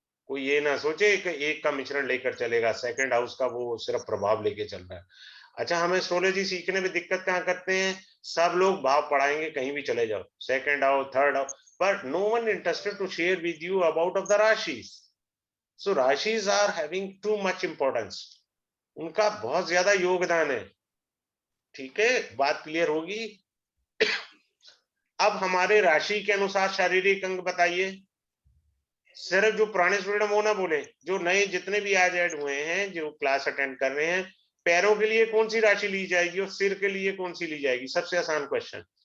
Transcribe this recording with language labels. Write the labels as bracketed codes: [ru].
[hi] कोई ये ना सोचे कि एक का मिश्रण लेकर चलेगा, सेकंड हाउस का वो सिर्फ प्रभाव लेके चल रहा है। अच्छा, हम एस्ट्रोलॉजी सीखने में दिक्कत कहाँ करते हैं, सब लोग भाव पढ़ाएंगे कहीं भी चले जाओ, second house third house, [en] but no one interested to share with you about of the rashis. So rashis are having too much importance, [hi] उनका बहुत ज्यादा योगदान है। ठीक है, बात क्लियर होगी। अब हमारे राशि के अनुसार शारीरिक अंग बताइए, सिर्फ जो पुराने स्टूडेंट वो ना बोले, जो नए जितने भी आज ऐड हुए हैं जो क्लास अटेंड कर रहे हैं, पैरों के लिए कौन सी राशि ली जाएगी और सिर के लिए कौन सी ली जाएगी, सबसे आसान क्वेश्चन।